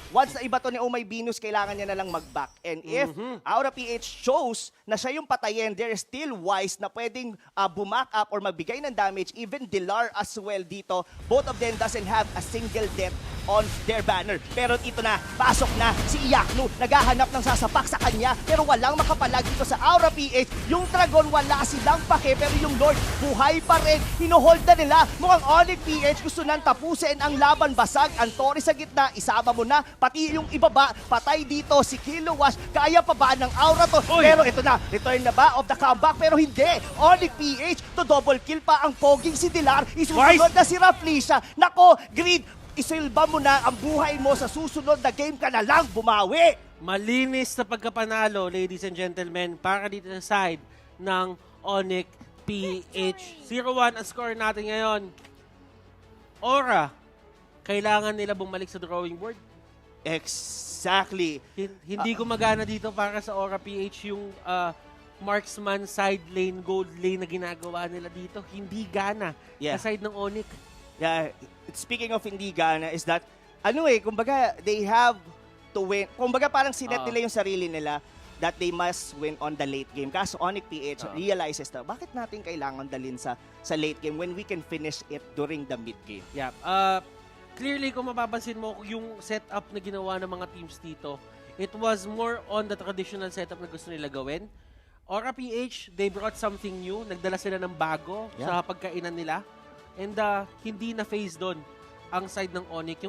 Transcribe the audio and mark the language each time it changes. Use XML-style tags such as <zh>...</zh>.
<tl>Once na iba to ni Oh My Venus, kailangan niya na lang mag-back. And if Aura PH shows na siya yung patayin,</tl> <en>there is still Wise</en> <tl>na pwedeng bumack up or magbigay ng damage.</tl> <en>Even Dilar as well dito. Both of them doesn't have a single death on their banner.</en> <tl>Pero ito na, pasok na si Iyakno. Naghahanap ng sasapak sa kanya. Pero walang makapalag dito sa Aura PH. Yung Dragon, wala silang pake. Pero yung Lord, buhay pa rin. Hinohold na nila. Mukhang Onyx PH gusto nang tapusin ang laban. Basag ang Tori sa gitna. Isama mo na. Pati yung ibaba. Patay dito si Kilowash. Kaya pa ba ng Aura to? Pero ito na. Return na ba of the comeback? Pero hindi. Onyx PH to double kill pa ang poging si Dilar. Isusunod na si Raflesia. Nako, Grid. Isilba mo na ang buhay mo sa susunod na game ka na lang bumawi. Malinis na pagkapanalo,</tl> <en>ladies and gentlemen,</en> <tl>para dito sa side ng Onyx PH. 0-1 ang score natin ngayon. Aura, kailangan nila bumalik sa drawing board.</tl> <en>Exactly.</en> <tl>Hindi gumagana dito para sa Aura PH yung marksman side lane, gold lane na ginagawa nila dito. Hindi gana sa side ng Onyx.</tl> <en>Yeah, speaking of</en> <tl>hindi gana</tl> <en>is that, kumbaga, they have to win.</en> <tl>Kumbaga parang sinet nila yung sarili nila</tl> <en>that they must win on the late game.</en> <tl>Kaso Onyx PH realizes na, bakit natin kailangan dalhin sa</tl> <en>late game when we can finish it during the mid game?</en> <tl>Yeah. Clearly, kung mapapansin mo, yung setup na ginawa ng mga teams dito,</tl> <en>it was more on the traditional setup</en> <tl>na gusto nila gawin.</tl> <en>Aura PH, they brought something new.</en> <tl>Nagdala sila ng bago sa pagkainan nila. And hindi na phase doon ang side ng Onyx.</tl>